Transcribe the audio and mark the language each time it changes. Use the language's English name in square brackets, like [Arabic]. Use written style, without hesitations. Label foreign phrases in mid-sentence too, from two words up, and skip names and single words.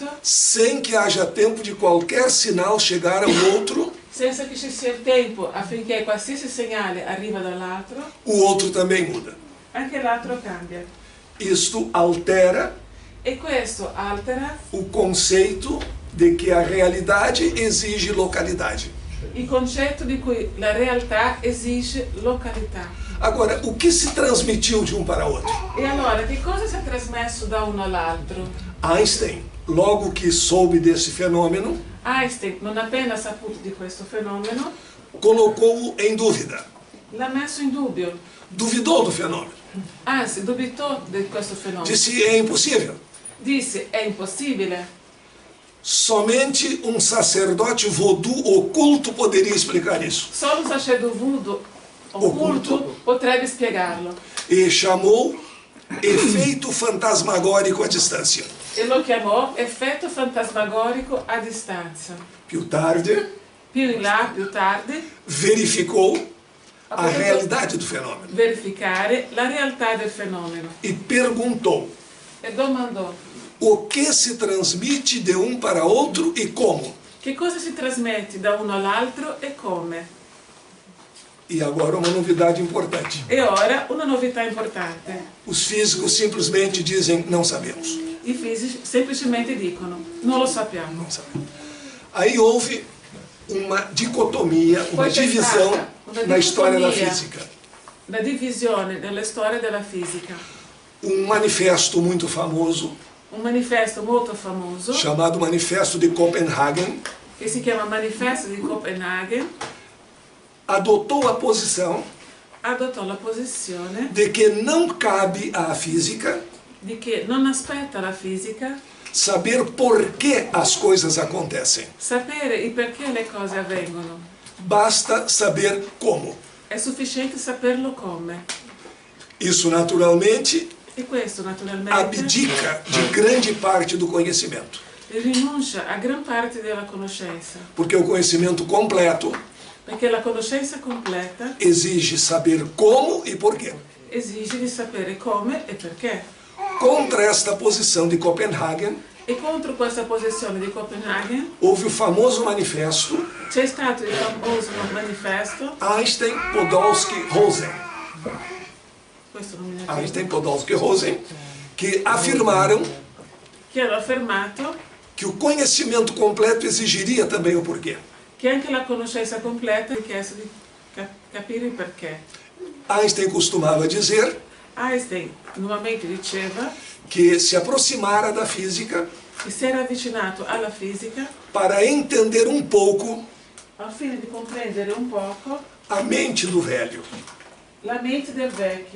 [Portuguese] sem que haja tempo de qualquer sinal chegar ao outro, [Italian] senza che ci sia il tempo affinché qualsiasi segnale arriva dall'altro, [Portuguese] o outro também muda. [Italian] anche l'altro cambia. [Portuguese] Isto altera [Italian] E questo altera [Portuguese] o conceito de que a realidade exige localidade. [Italian] il concetto di cui la realtà esige località. [Portuguese] Agora, o que se transmitiu de um para outro? [Italian] E allora, che cosa si è trasmesso da uno all'altro? [Portuguese] Einstein, logo que soube desse fenômeno, [Italian] Einstein, non appena saputo di questo fenomeno, [Portuguese] colocou-o em dúvida. [Italian] l'ha messo in dubbio. [Portuguese] Duvidou do fenômeno. [Italian] Anzi, dubitò di questo fenomeno. [Portuguese] Disse: é impossível. [Italian] Disse, è impossibile. [Portuguese] Somente um sacerdote voodoo oculto poderia explicar isso. [Italian] Solo un sacerdote voodoo occulto potrebbe spiegarlo. [Portuguese] E chamou efeito fantasmagórico à distância. [Italian] E lo chiamò effetto fantasmagorico a distanza. Più tarde, Più in là, più tardi, [Portuguese] verificou [Italian] ha [Portuguese] a [Italian] potuto [Portuguese] realidade do fenômeno [Italian] verificare la realtà del fenomeno [Portuguese] e perguntou: [Italian] e domandò [Portuguese] o que se transmite de um para outro e como? [Italian] che cosa si trasmette da uno all'altro e come. [Portuguese] E agora uma novidade importante. [Italian] E ora una novità importante. [Portuguese] Os físicos simplesmente dizem: não sabemos. [Italian] I fisici semplicemente dicono non lo sappiamo. [Portuguese] Não sabemos. Aí houve uma dicotomia, uma [Italian] Poi c'è [Portuguese] divisão [Italian] stata una [Portuguese] na história da [Italian] dicotomia, [Portuguese] física. [Italian] la divisione nella storia della fisica. [Portuguese] Um manifesto muito famoso, [Italian] Un manifesto molto famoso [Portuguese] chamado Manifesto de Copenhagen, [Italian] che si chiama Manifesto di Copenaghen [Portuguese] adotou a posição [Italian] adottò la posizione [Portuguese] de que não cabe à física [Italian] di che non aspetta la fisica [Portuguese] saber por que as coisas acontecem. [Italian] sapere il perché le cose avvengono. [Portuguese] Basta saber como. [Italian] È sufficiente saperlo come. [Portuguese] Isso, naturalmente, [Italian] E questo naturalmente [Portuguese] abdica de grande parte do conhecimento. [Italian] rinuncia a gran parte della conoscenza, [Portuguese] Porque o conhecimento completo [Italian] perché la conoscenza completa [Portuguese] exige saber como e por quê. [Italian] esige di sapere come e perché. [Portuguese] Contra esta posição de Copenhagen, [Italian] E contro questa posizione di Copenaghen [Portuguese] houve o famoso manifesto [Italian] c'è stato il famoso manifesto, [Portuguese] Einstein-Podolsky-Rosen. [Italian] questo non mi ricordo, [Portuguese] Einstein-Podolsky-Rosen, que afirmaram [Italian] che hanno affermato [Portuguese] que o conhecimento completo exigiria também o porquê. [Italian] che anche la conoscenza completa ha chiesto di capire il perché. [Portuguese] Einstein costumava dizer [Italian] Einstein nuovamente diceva [Portuguese] que se aproximara da física [Italian] che si era avvicinato alla fisica [Portuguese] para entender um pouco [Italian] al fine di comprendere un poco [Portuguese] a mente do velho, [Italian] la mente del vecchio,